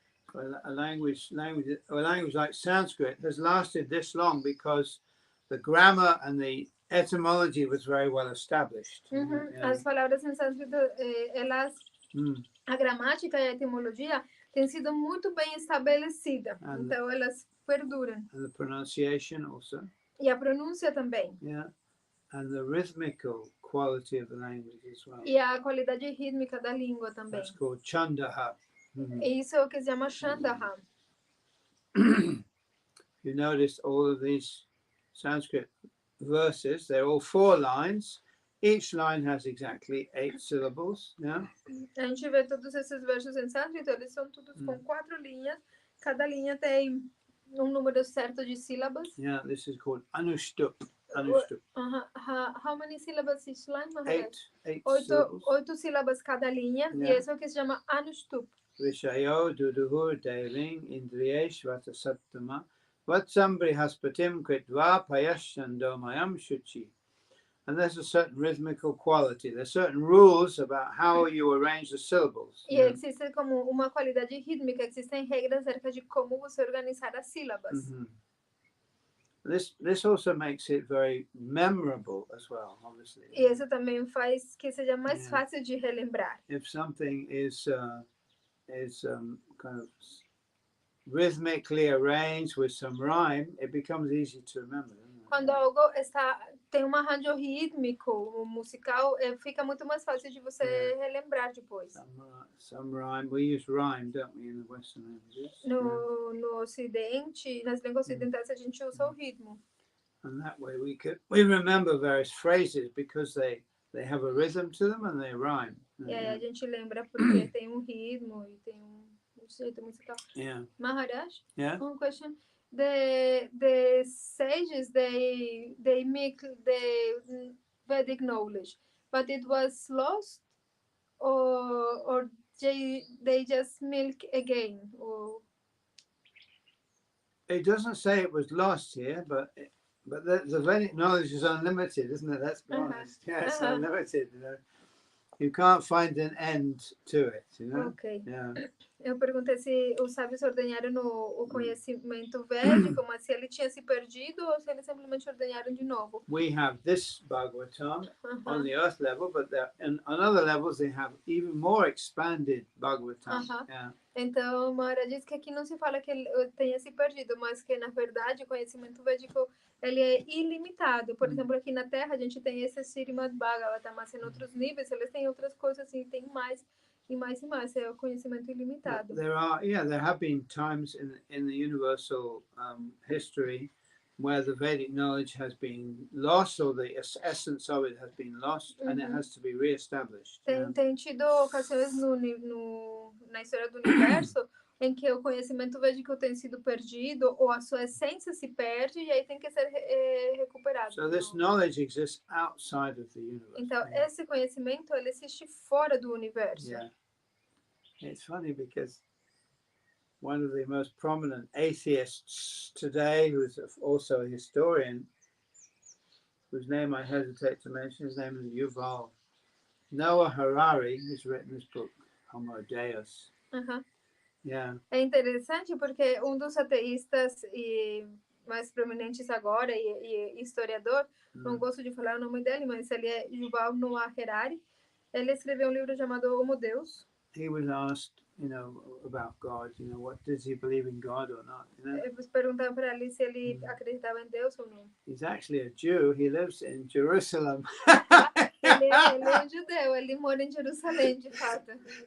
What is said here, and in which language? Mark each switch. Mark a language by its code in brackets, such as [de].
[en] So a language like Sanskrit has lasted this long because the grammar and the etymology was very well established. Yeah. [pt] As palavras em sânscrito, elas, a gramática e a etimologia têm sido muito bem estabelecida. Então elas perduram. [en] And the pronunciation also. [pt] E a pronúncia também. [en] Yeah. And the rhythmical quality of the language as well. [pt] E a qualidade rítmica da língua também. [en] That's called chandaha. [pt] Isso é o que se chama Shantaha. [en] You notice all of these Sanskrit verses, they're all 4 lines. Each line has exactly 8 syllables. Yeah? [pt] A gente vê todos esses versos em sânscrito, eles são todos com 4 linhas. Cada linha tem um número certo de sílabas. [en] Yeah, this is called anushtup. How many syllables each line, Maharaj? 8 8 syllables. [pt] sílabas cada linha. [en] Yeah. [pt] E esse é o que se chama anushtup. [sa] Vishayo duduhur deling indriyesh vata saptama vatsambri haspatim kritva payashandomayam shuchi. [en] And there's a certain rhythmical quality. There's certain rules about how you arrange the syllables. [pt] E existe como uma qualidade rítmica, existem regras acerca de como você organizar as sílabas. [en] This also makes it very memorable as well, obviously. [pt] E isso também faz que seja mais fácil de relembrar. [en] If something is kind of rhythmically arranged with some rhyme, it becomes easy to remember. [pt] Quando algo tem um arranjo rítmico, musical, fica muito mais fácil de você relembrar depois. [en] Some rhyme. We use rhyme, don't we, in the Western languages? No Ocidente, nas línguas ocidentais, a gente usa o ritmo. And that way we remember various phrases because they have a rhythm to them and they rhyme. E aí a gente lembra porque tem um ritmo e tem um jeito musical. Yeah. Maharaj? Yeah. One question. The sages they make the Vedic knowledge, but it was lost, or they just milk again. Or... It doesn't say it was lost here, but the Vedic knowledge is unlimited, isn't it? Let's be honest. Yeah, it's unlimited. You know? You can't find an end to it, you know? Ok. Yeah. [pt] Eu perguntei se os sábios ordenharam o conhecimento védico, mas se ele tinha se perdido ou se eles simplesmente ordenharam de novo. [en] We have this Bhagavatam on Aham. the earth level, but on other levels they have even more expanded Bhagavatam. Yeah. [pt] Então, Maharaj diz que aqui não se fala que ele tenha se perdido, mas que, na verdade, o conhecimento védico ele é ilimitado. Por exemplo, aqui na Terra a gente tem esse Srimad Bhagavatam, mas em outros níveis eles têm outras coisas e tem mais e mais e mais. É o conhecimento ilimitado. [en] There have been times in the universal history where the Vedic knowledge has been lost, or the essence of it has been lost, and it has to be re-established. [pt] Tem tido ocasiões na história do universo em que o conhecimento védico tem sido perdido ou a sua essência se perde e aí tem que ser recuperado. [en] So this knowledge exists outside of the universe. [pt] Então, esse conhecimento ele existe fora do universo. [en] Yeah. It's funny because one of the most prominent atheists today, who's also a historian, whose name I hesitate to mention, his name is Yuval Noah Harari, who's written this book, Homo Deus. Yeah. [pt] É interessante porque dos ateístas mais prominentes agora e historiador, não gosto de falar o nome dele, mas ele é Yuval Noah Harari. Ele escreveu um livro chamado Homo Deus. [en] He was asked, about God, what does he believe in God or not, [pt] Eles perguntaram para ele se ele acreditava em Deus ou não. [en] He's actually a Jew. He lives in Jerusalem. [pt] Ele é judeu, ele mora em Jerusalém, de fato.